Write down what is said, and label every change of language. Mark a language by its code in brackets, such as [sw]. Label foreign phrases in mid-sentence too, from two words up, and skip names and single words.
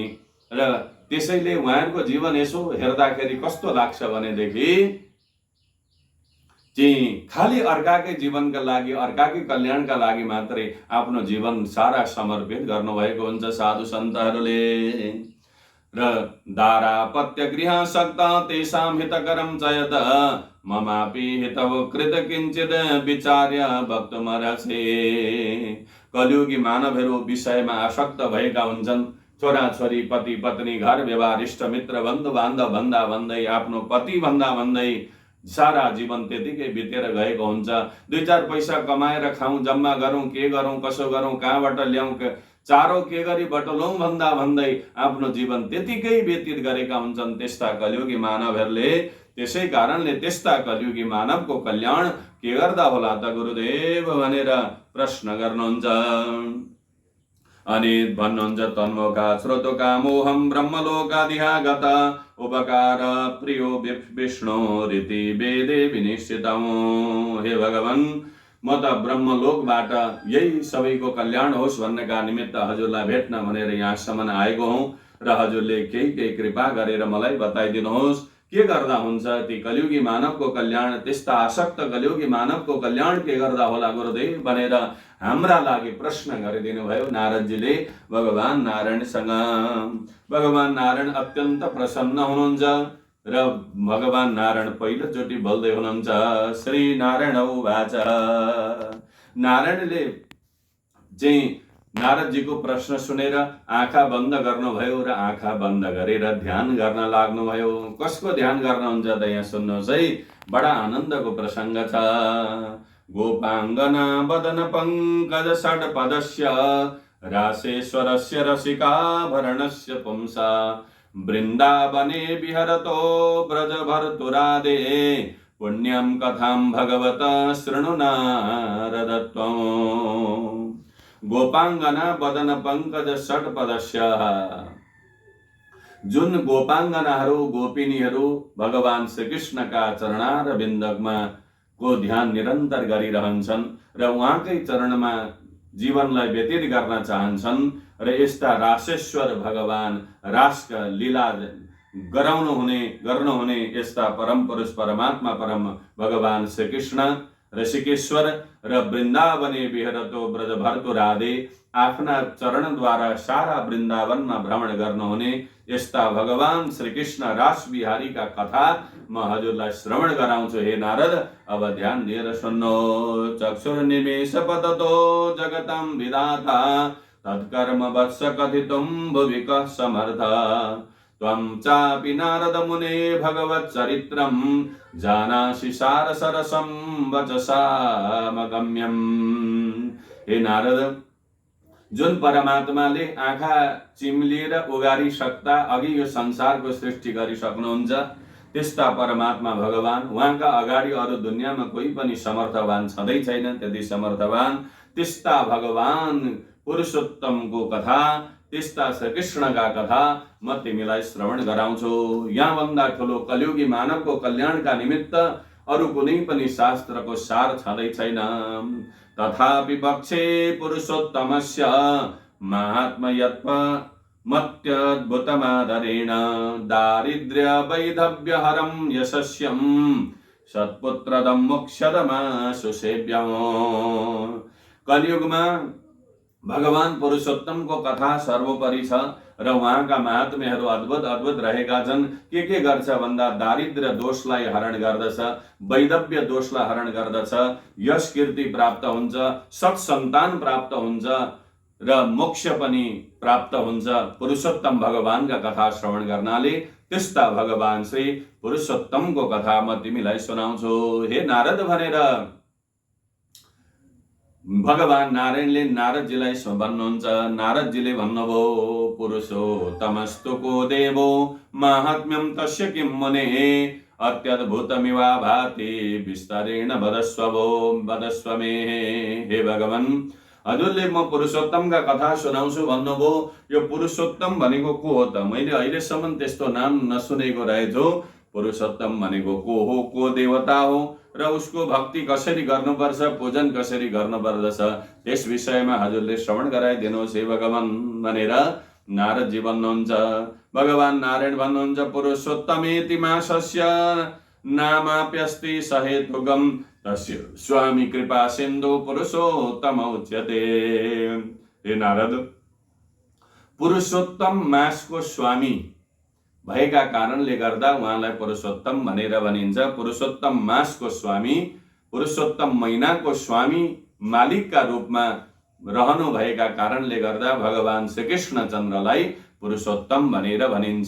[ne] र त्यसैले उहाँहरूको जीवन यसो हेर्दाखेरि कस्तो लाग्छ भनेदेखि चाहिँ खालि अर्काकै जीवनका लागि, अर्काकै कल्याणका लागि मात्रै आफ्नो जीवन सारा समर्पित गर्नुभएको हुन्छ साधु सन्तहरूले। [sa] र दारापत्य गृह सक्ता तेषां हितकरं च यत् ममापि हितव कृत किञ्चित् विचार्य वक्तुमर्हसि। [ne] कलियुगी मानवहरू विषयमा आसक्त भएका हुन्छन्। छोराछोरी, पति पत्नी, घर व्यवहार, इष्ट मित्र, बन्धु बान्धव भन्दा भन्दै, आफ्नो पति भन्दा भन्दै सारा जीवन त्यतिकै बितेर गएको हुन्छ। 2-4 पैसा कमाएर खाउँ, जम्मा गरौँ, के गरौँ, कसो गरौँ, कहाँबाट ल्याउँ, चारो के गरी बटुलौँ भन्दा भन्दै आफ्नो जीवन त्यतिकै व्यतीत गरेका हुन्छन् त्यस्ता कलियुगी मानवहरूले। त्यसै कारणले त्यस्ता कलियुगी मानवको कल्याण के गर्दा होला त गुरुदेव भनेर प्रश्न गर्नुहुन्छ। अनि भन्नुहुन्छ, [sa] तन्मुखा श्रोतोका मोहम ब्रह्मलोकादिहागत उपकार प्रियो विष्णु रीति वेदे विनिश्चितम्। [ne] हे भगवान, म त ब्रह्मलोकबाट यही सबैको कल्याण होस् भन्नका निमित्त हजुरलाई भेट्न भनेर यहाँसम्म आएको हुँ र हजुरले केही कृपा गरेर मलाई बताइदिनुहोस् के गर्दा हुन्छ ती कलियुगी मानवको कल्याण। त्यस्ता आसक्त कलियुगी मानवको कल्याण के गर्दा होला गुरुदेव भनेर हाम्रा लागि प्रश्न गरिदिनु भयो नारदजीले भगवान नारायणसँग। भगवान नारायण अत्यन्त प्रसन्न हुनुहुन्छ र भगवान नारायण पहिलोचोटि बोल्दै हुनुहुन्छ, [sa] श्री नारायण उवाच। [ne] नारायणले चाहिँ नारदजीको प्रश्न सुनेर आँखा बन्द गर्नुभयो र आँखा बन्द गरेर ध्यान गर्न लाग्नुभयो। कसको ध्यान गर्नुहुन्छ त यहाँ सुन्नुहोस् है, बडा आनन्दको प्रसङ्ग छ। [sa] गोपाङ्गना वदन पङ्कज षड्पदस्य रासेश्वरस्य रसिकाभरणस्य पुंसा वृन्दावने विहरतो ब्रजभर्तुरादे पुण्यं कथां भगवत शृणु नारद त्वम्। गोपाङ्गना वदन पङ्कज षड्पदस्य, [ne] जुन गोपाङ्गनाहरू गोपिनीहरू भगवान श्रीकृष्णका चरणारविन्दमा को ध्यान निरन्तर गरिरहन्छन् र उहाँकै चरणमा जीवनलाई व्यतीत गर्न चाहन्छन् र यस्ता रासेश्वर भगवान रासका लीला गर्नुहुने यस्ता परम पुरुष परमात्मा परम भगवान श्रीकृष्ण ऋषिकेश्वर र [sa] वृन्दावने विहरतो ब्रजभर्तुरादे [ne] आफ्ना चरणद्वारा सारा वृन्दावनमा भ्रमण गर्नुहुने यस्ता भगवान श्रीकृष्ण रास बिहारीका कथा म हजुरलाई श्रवण गराउँछु। हे नारद, अब ध्यान दिएर सुन्नु। [sa] चक्षुर्निमेष पततो जगतां विधाता तत्कर्म वत्स कथितुं भुवि कः समर्थ। त्वं चापि नारद मुने भगवच्चरित्रं जानासि सारसरसं वचसामगम्यम्। [ne] हे नारद, जुन परमात्माले आँखा चिम्लिएर उगारी सक्दा अघि यो संसारको सृष्टि गरिसक्नुहुन्छ त्यस्ता परमात्मा भगवान, उहाँका अगाडि अरू दुनियाँमा कोही पनि समर्थवान छँदै छैन। त्यति समर्थवान त्यस्ता भगवान पुरुषोत्तमको कथा, त्यस्ता श्रीकृष्णका कथा म तिमीलाई श्रवण गराउँछु। यहाँभन्दा ठुलो कलियुगी मानवको कल्याणका निमित्त अरू कुनै पनि शास्त्रको सार छँदै छैन। [sa] तथापि पक्षे पुरुषोत्तमस्य महात्म्यत्व मत्यद्भुतमादरेण दारिद्र्य वैधव्यहरं यशस्यं सत्पुत्रदं मोक्षदमाशु सेव्यम्। [ne] कलियुगमा भगवान पुरुषोत्तमको कथा सर्वोपरि छ र उहाँका महात्म्यहरू अद्भुत अद्भुत रहेका छन्। के गर्छ भन्दा दारिद्र्य दोषलाई हरण गर्दछ, वैधव्य दोषलाई हरण गर्दछ, यश कीर्ति प्राप्त हुन्छ, सत्सन्तान प्राप्त हुन्छ र मोक्ष पनि प्राप्त हुन्छ पुरुषोत्तम भगवानका कथा श्रवण गर्नाले। त्यस्ता भगवान श्री पुरुषोत्तमको कथा म तिमीलाई सुनाउँछु। हे नारद भनेर भगवान नारायणले नारदजीलाई भन्नुहुन्छ। नारदजीले भन्नुभयो, [sa] पुरुषोत्तमस्तु को देवो माहात्म्यं तस्य किं मुने अत्यद्भुतमिवा भाति विस्तरेण वदस्व मे। [ne] हे भगवान, हजुरले म पुरुषोत्तमका कथा सुनाउँछु भन्नुभयो। यो पुरुषोत्तम भनेको को हो त? मैले अहिलेसम्म त्यस्तो नाम नसुनेको रहेछु। पुरुषोत्तम भनेको को हो, को देवता हो र उसको भक्ति कसरी गर्नुपर्छ, पूजन कसरी गर्नुपर्दछ, त्यस विषयमा हजुरले श्रवण गराइदिनुहोस् हे भगवान भनेर नारदजी भन्नुहुन्छ। भगवान नारायण भन्नुहुन्छ, [sa] पुरुषोत्तमेति मासस्य नामाप्यस्ति सहेतुकम् तस्य स्वामी कृपा सिन्धु पुरुषोत्तम उच्यते। [ne] हे नारद, पुरुषोत्तम मासको स्वामी भएका कारणले गर्दा उहाँलाई पुरुषोत्तम भनेर भनिन्छ। पुरुषोत्तम मासको स्वामी, पुरुषोत्तम महिनाको स्वामी, मालिकका रूपमा रहनु भएका कारणले गर्दा भगवान श्रीकृष्ण चन्द्रलाई पुरुषोत्तम भनेर भनिन्छ।